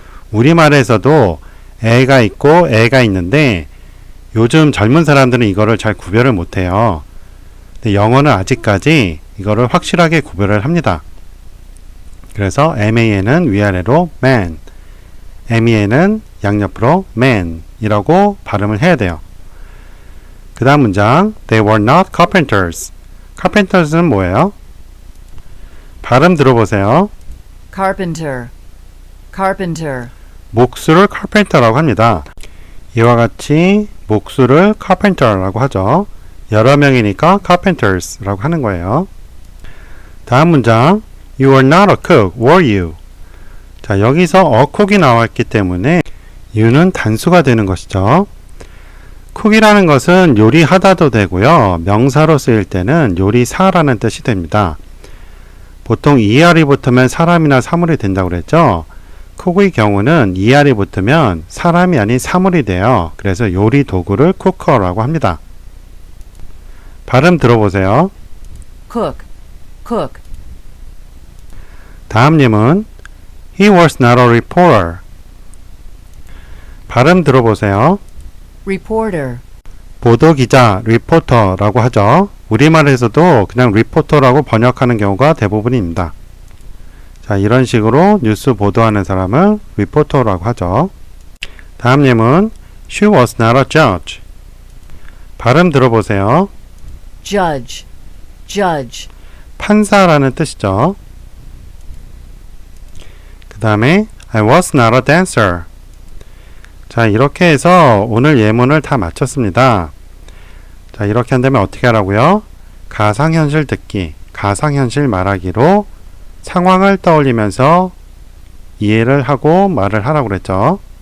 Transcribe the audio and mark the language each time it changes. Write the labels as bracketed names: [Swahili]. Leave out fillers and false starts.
[Korean] 우리말에서도 애가 있고 애가 있는데 요즘 젊은 사람들은 이거를 잘 구별을 못해요. 근데 영어는 아직까지 이거를 확실하게 구별을 합니다. 그래서 man은 위아래로 man, men은 양옆으로 man 이라고 발음을 해야 돼요. 그 다음 문장 [English] They were not carpenters. [Korean] carpenters는 뭐예요? 발음 들어보세요. [English] carpenter, carpenter, [Korean] 목수를 carpenter라고 합니다. 이와 같이 목수를 carpenter라고 하죠. 여러 명이니까 carpenters라고 하는 거예요. 다음 문장 [English] You were not a cook, were you? [Korean] 자, 여기서 a cook이 나왔기 때문에 you는 단수가 되는 것이죠. cook이라는 것은 요리하다도 되고요. 명사로 쓰일 때는 요리사라는 뜻이 됩니다. 보통 er이 붙으면 사람이나 사물이 된다고 그랬죠. cook의 경우는 er이 붙으면 사람이 아닌 사물이 돼요. 그래서 요리 도구를 cooker라고 합니다. 발음 들어보세요. [English] cook, cook, [Korean] 다음 예문 [English] He was not a reporter. [Korean] 발음 들어보세요. [English] reporter, [Korean] 보도기자, 리포터라고 하죠. 우리말에서도 그냥 리포터라고 번역하는 경우가 대부분입니다. 자, 이런 식으로 뉴스 보도하는 사람을 리포터라고 하죠. 다음 예문 [English] She was not a judge. [Korean] 발음 들어보세요. [English] judge, judge, [Korean] 판사라는 뜻이죠. 그 다음에 [English] I was not a dancer. [Korean] 자, 이렇게 해서 오늘 예문을 다 마쳤습니다. 자, 이렇게 한다면 어떻게 하라고요? 가상현실 듣기, 가상현실 말하기로 상황을 떠올리면서 이해를 하고 말을 하라고 그랬죠.